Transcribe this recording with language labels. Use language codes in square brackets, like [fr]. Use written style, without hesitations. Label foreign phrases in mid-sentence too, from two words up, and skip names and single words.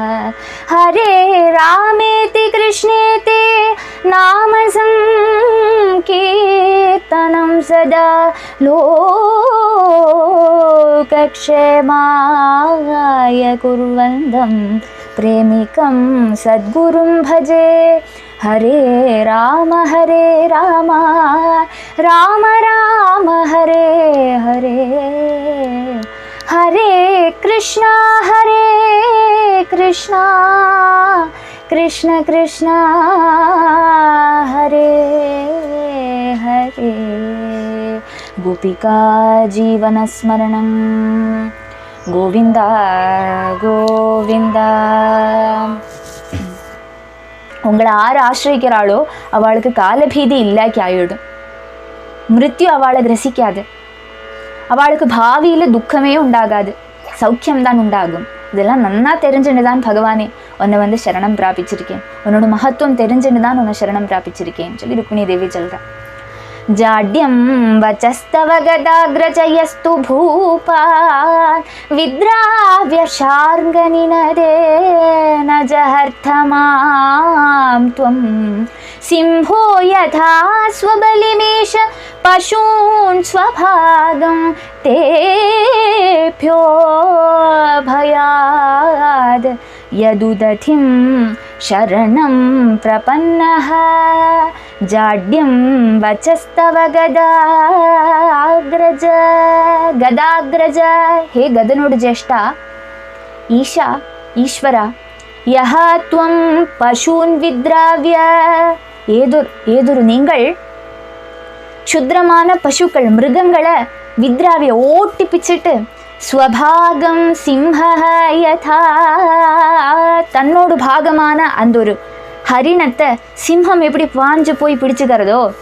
[sa] हरे रामेति कृष्णेति नाम संकीर्तनं सदा लोकक्षेमाय कुर्वन्तं, प्रेमिकं सद्गुरुं भजे। हरे राम राम राम हरे हरे, हरे कृष्णा कृष्ण कृष्ण हरे हरे। गोपिका जीवनस्मरणं गोविंदा गोविंदा। [ta] உங்களை யார் ஆசிரிக்கிறாளோ அவளுக்கு காலபீதி இல்லாக்கி ஆயிடும், மிருத்யு அவளை கிரசிக்காது, அவளுக்கு பாவியில துக்கமே உண்டாகாது, சௌக்கியம்தான் உண்டாகும். இதெல்லாம் நன்னா தெரிஞ்சுன்னு தான் பகவானே உன்னை சரணம் பிராபிச்சிருக்கேன், உன்னோட மகத்துவம் தெரிஞ்சுன்னு தான் உன்னை சரணம் பிராபிச்சிருக்கேன்னு சொல்லி ருக்மிணி தேவி சொல்றா. [sa] जाड्यं वचस्तव गदाग्रजयस्तु भूपा, विद्राव्य शार्ङ्गनिनदेन जहर्थमां त्वं, सिंहो यथा स्वबलिमीश पशून् स्वभागं, तेभ्यो भयाद् यदुदधिं शरणं प्रपन्नः जाड्यं वचस्तव गदाग्रज. [ta] கதாக்ரஜ, ஹே கதனோடு ஜேஷ்டா, [sa] ईश ईश्वर, यः त्वं पशून् विद्राव्य, [ta] ஏதொரு நீங்கள் க்ஷுத்ரமான பசுக்கள் மிருகங்களை வித்ராவிய ஓட்டி பிச்சுட்டு, [sa] स्वभागं सिंहः यथा, [ta] தன்னோடு பாகமான அந்த ஒரு ஹரிணத்தை சிம்ஹம் எப்படி பாஞ்சு போய் பிடிச்சுக்கிறதோ,